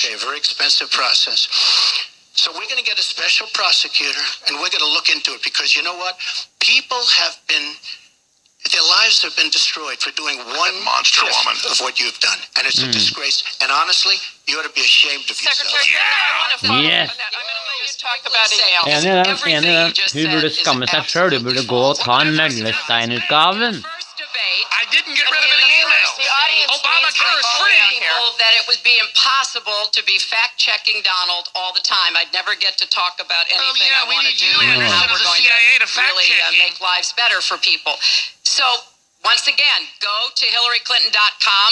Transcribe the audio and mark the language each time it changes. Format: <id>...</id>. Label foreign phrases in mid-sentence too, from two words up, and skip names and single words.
<en>It's a very expensive process. So we're going to get a special prosecutor, and we're going to look into it, because you know what? People have been... Their lives have been destroyed for doing one monster woman of what you've done. And it's a disgrace. And honestly, you ought to be ashamed of yourself. Secretary, I want to follow up on that. I'm going to let you talk about emails.</en> <no>Enig i den. Hun burde skamme seg selv. Hun burde gå og ta en Møllestein-utgaven.</no> <en>I didn't get rid of any emails. Obamacare is free. That it would be impossible to be fact-checking Donald all the time. I'd never get to talk about anything I want to do and how we're going to really make lives better for people. So, once again, go to HillaryClinton.com.</en>